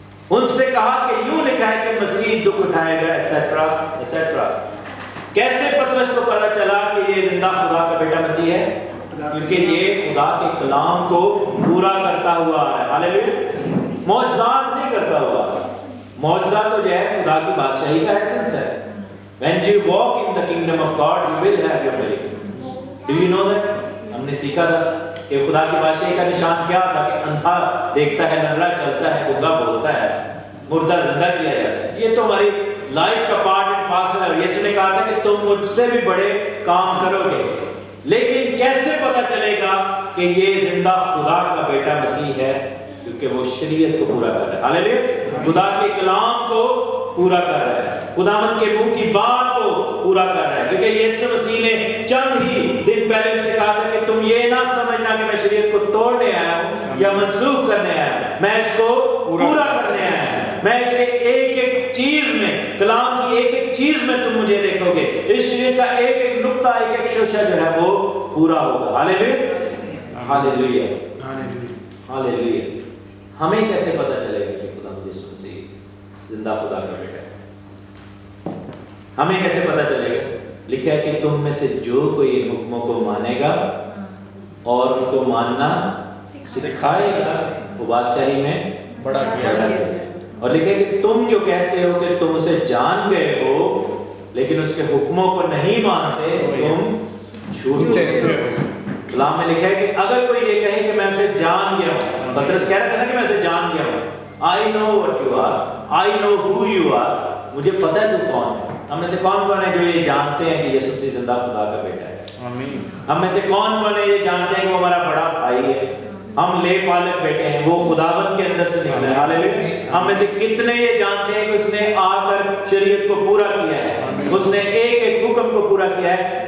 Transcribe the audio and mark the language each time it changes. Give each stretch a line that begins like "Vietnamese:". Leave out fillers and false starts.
Urdu: ان سے کہا کہ یوں لکھا ہے کہ مسیح دکھ اٹھائے گا ایٹسٹرا ایٹسٹرا. کیسے پترس کو پتا چلا کہ یہ زندہ خدا کا بیٹا مسیح ہے؟ کیونکہ یہ خدا کے کلام کو پورا کرتا ہوا آ رہا ہے. ہاللیلویا. معجزات نہیں کرتا ہوا. معجزہ تو جو ہے خدا کی بادشاہی کا ایسنس ہے.
English: When you walk in the kingdom of God, you will have your miracle. Do you know that?
Urdu: ہم نے سیکھا تھا کہ خدا کی بادشاہی کا نشان کیا تھا کہ اندھا دیکھتا ہے، لنگڑا چلتا ہے، گنگا بولتا ہے، مردہ زندہ کیا جاتا ہے. یہ تو ہماری لائف کا پارٹ اینڈ پارسل ہے. یسوع نے کہا تھا کہ تم مجھ سے بھی بڑے کام کرو گے. لیکن کیسے پتا چلے گا کہ یہ زندہ خدا کا بیٹا مسیح ہے؟ کیونکہ وہ شریعت کو پورا کر رہا ہے. ہاللیلویا. خدا کے کلام کو پورا کر رہا ہے، خداوند کے منہ کی بات کو پورا کر رہا ہے. کیونکہ یسوع مسیح نے چند ہی دن پہلے ان سے کہا تھا کہ تم یہ نہ سمجھنا کہ میں شریعت کو توڑنے آیا ہوں یا منسوخ کرنے آیا ہوں، میں اس کو پورا کرنے آیا ہوں. میں اس کے ایک ایک چیز میں، کلام کی ایک ایک چیز میں تم مجھے دیکھو گے. اس شریعت کا ایک ایک نقطہ، ایک ایک شوشہ جو ہے وہ پورا ہوگا. ہاللیلویا ہاللیلویا ہاللیلویا. ہمیں کیسے پتہ چلے گا کہ خدا یسوع مسیح زندہ خدا کا بیٹا ہے؟ ہمیں کیسے پتہ چلے گا؟ لکھا ہے کہ تم میں سے جو کوئی ان حکموں کو مانے گا اور ان کو ماننا سکھائے گا وہ بادشاہی میں بڑا کیا جائے گا. اور لکھے کہ تم جو کہتے ہو کہ تم اسے جان گئے ہو لیکن اس کے حکموں کو نہیں مانتے، تم جھوٹے ہو. کلام میں لکھا ہے کہ اگر کوئی یہ کہے کہ میں اسے جان گیا ہوں، پترس کہہ رہا تھا نا کہ میں اسے جان گیا ہوں.
English: I know what you are, I know who you are.
Urdu: مجھے پتہ ہے تو کون ہے. ہم میں سے کون کون ہے جو یہ جانتے ہیں کہ یسوع مسیح زندہ خدا کا بیٹا ہے؟ ہم میں سے کون کون ہے یہ جانتے ہیں کہ وہ ہمارا بڑا بھائی ہے، ہم لے پالک بیٹے ہیں، وہ خداوند کے اندر سے نکلا ہے. ہاللیلویا. ہم میں سے کتنے یہ جانتے ہیں کہ اس نے آ کر شریعت کو پورا کیا ہے، اس نے ایک ایک حکم کو پورا کیا ہے.